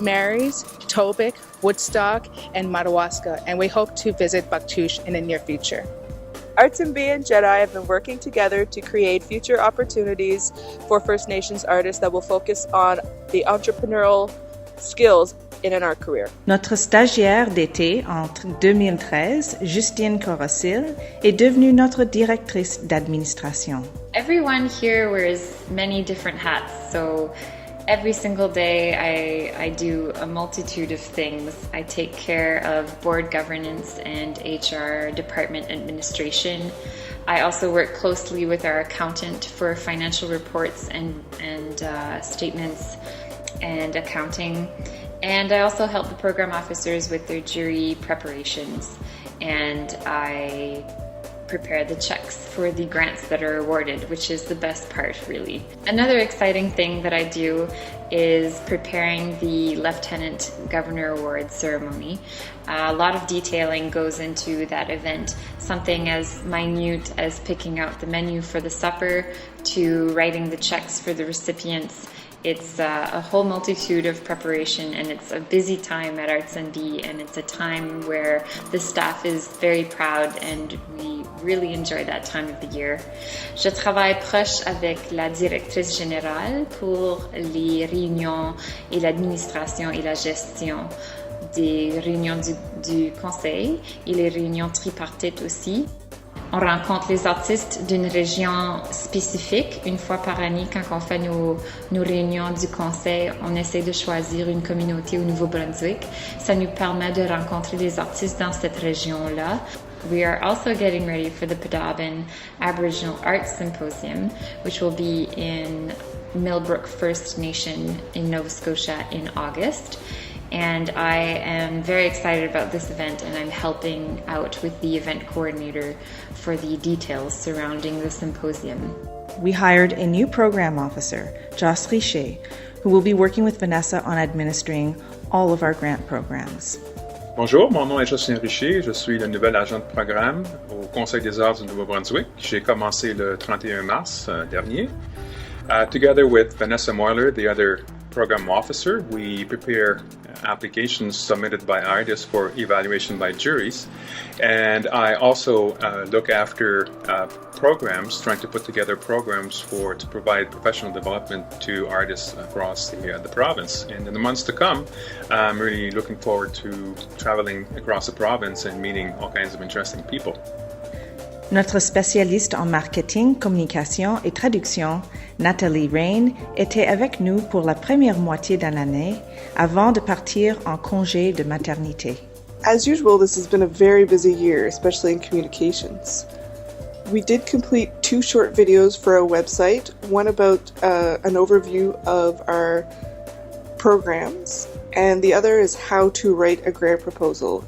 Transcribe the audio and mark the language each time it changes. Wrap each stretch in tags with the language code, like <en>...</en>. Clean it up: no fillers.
<en>Mary's, Tobic, Woodstock, and Madawaska, and we hope to visit Bugtouche in the near future. ArtsNB and Jedi have been working together to create future opportunities for First Nations artists that will focus on the entrepreneurial skills in an art career.</en> <fr>Notre stagiaire d'été entre 2013, Justine Corossil, est devenue notre directrice d'administration.</fr> <en>Everyone here wears many different hats, so every single day I do a multitude of things. I take care of board governance and HR department administration. I also work closely with our accountant for financial reports and statements and accounting. And I also help the program officers with their jury preparations. And I prepare the checks for the grants that are awarded, which is the best part, really. Another exciting thing that I do is preparing the Leftenant Governor Award ceremony. A lot of detailing goes into that event, something as minute as picking out the menu for the supper to writing the checks for the recipients. It's a whole multitude of preparation, and it's a busy time at ArtsNB, and it's a time where the staff is very proud and we really enjoy that time of the year.</en> <fr>Je travaille proche avec la directrice générale pour les réunions et l'administration et la gestion des réunions du Conseil et les réunions tripartites aussi. On rencontre les artistes d'une région spécifique une fois par année quand on fait nos réunions du Conseil. On essaie de choisir une communauté au Nouveau-Brunswick. Ça nous permet de rencontrer les artistes dans cette région-là.</fr> <en>We are also getting ready for the Pedaben Aboriginal Arts Symposium, which will be in Millbrook First Nation in Nova Scotia in August. And I am very excited about this event, and I'm helping out with the event coordinator for the details surrounding the symposium. We hired a new program officer, Joss Richer, who will be working with Vanessa on administering all of our grant programs.</en> <fr>Bonjour, mon nom est Jocelyn Richer, je suis le nouvel agent de programme au Conseil des arts du Nouveau-Brunswick. J'ai commencé le 31 mars dernier.</fr> <en>Together with Vanessa Moyler, the other program officer, we prepare applications submitted by artists for evaluation by juries. And I also look after programs, trying to put together programs to provide professional development to artists across the province. And in the months to come, I'm really looking forward to traveling across the province and meeting all kinds of interesting people.</en> <fr>Notre spécialiste en marketing, communication et traduction, Nathalie Rain, était avec nous pour la première moitié de l'année avant de partir en congé de maternité.</fr> <en>As usual, this has been a very busy year, especially in communications. We did complete 2 short videos for our website, one about an overview of our programs, and the other is how to write a grant proposal.</en>